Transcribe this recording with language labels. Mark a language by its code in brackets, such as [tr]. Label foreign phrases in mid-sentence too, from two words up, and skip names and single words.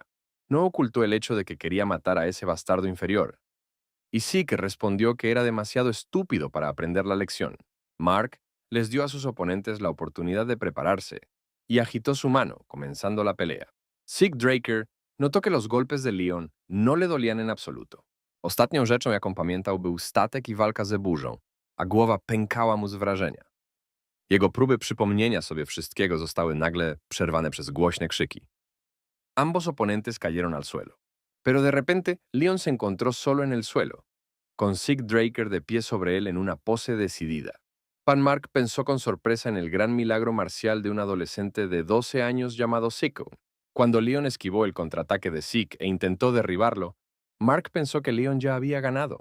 [es] No ocultó el hecho de que quería matar a ese bastardo inferior, y Zeke respondió que era demasiado estúpido para aprender la lección. Mark les dio a sus oponentes la oportunidad de prepararse y agitó su mano, comenzando la pelea. Zeke Draker notó que los golpes de Leon no le dolían en absoluto. [pl] Ostatnią rzeczą, jaką pamiętał, był statek i walka ze burzą, a głowa pękała mu z wrażenia. Jego próby przypomnienia sobie wszystkiego zostały nagle przerwane przez głośne krzyki. [es] Ambos oponentes cayeron al suelo. Pero de repente, Leon se encontró solo en el suelo, con Zeke Draker de pie sobre él en una pose decidida. Pan Mark pensó con sorpresa en el gran milagro marcial de un adolescente de 12 años llamado Zico. Cuando Leon esquivó el contraataque de Zeke e intentó derribarlo, Mark pensó que Leon ya había ganado.